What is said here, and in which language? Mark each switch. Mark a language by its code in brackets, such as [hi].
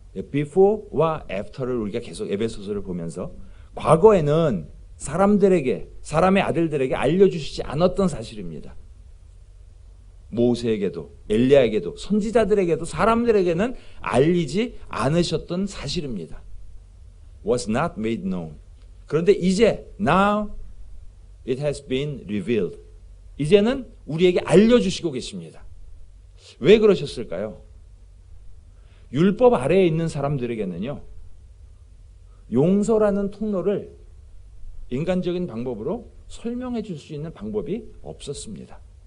[ko] before와 after를 우리가 계속 에베소서를 보면서 과거에는 사람들에게, 사람의 아들들에게 알려주시지 않았던 사실입니다. 모세에게도 엘리야에게도 선지자들에게도 사람들에게는 알리지 않으셨던 사실입니다. [en] Was not made known. [ko] 그런데 이제 [en] now it has been revealed. [ko] 이제는 우리에게 알려주시고 계십니다. 왜 그러셨을까요? 율법 아래에 있는 사람들에게는요, 용서라는 통로를 인간적인 방법으로 설명해 줄 수 있는 방법이 없었습니다.